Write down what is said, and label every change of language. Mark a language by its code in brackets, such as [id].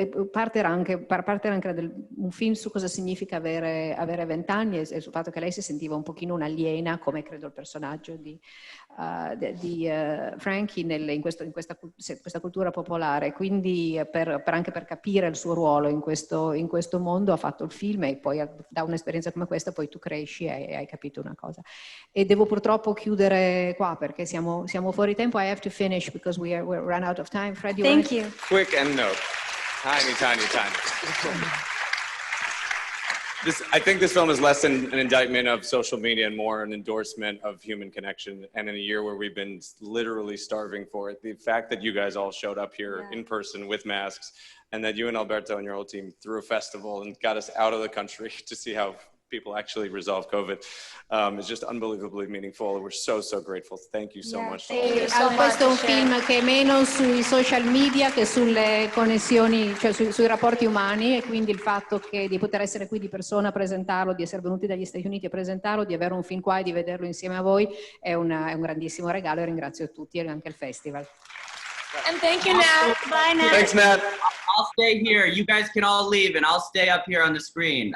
[it] Partirà anche un film su cosa significa avere 20 anni e sul fatto che lei si sentiva un pochino un'aliena, come credo il personaggio di Frankie in questa cultura popolare. Quindi anche per capire il suo ruolo in questo mondo ha fatto il film e poi da un'esperienza come questa poi tu cresci e hai capito una cosa. E devo purtroppo chiudere qua perché siamo fuori tempo. [en] I have to finish because we're run out of time. Fred, Thank you. Quick end note. Tiny. I think this film is less an indictment of social media and more an endorsement of human connection. And in a year where we've been literally starving for it, the fact that you guys all showed up here in person with masks and that you and Alberto and your whole team threw a festival and got us out of the country to see how people actually resolve COVID is just unbelievably meaningful. We're so grateful. Thank you so much. [it] Questo è un film che è meno sui social media che sulle connessioni, cioè sui rapporti umani, e quindi il fatto di poter essere qui di persona a presentarlo, di essere venuti dagli Stati Uniti a presentarlo, di avere un film qua e di vederlo insieme a voi è un grandissimo regalo e ringrazio tutti e anche il festival. [en] And thank you, Nat. Bye, Nat. Thanks, Nat. I'll stay here. You guys can all leave, and I'll stay up here on the screen.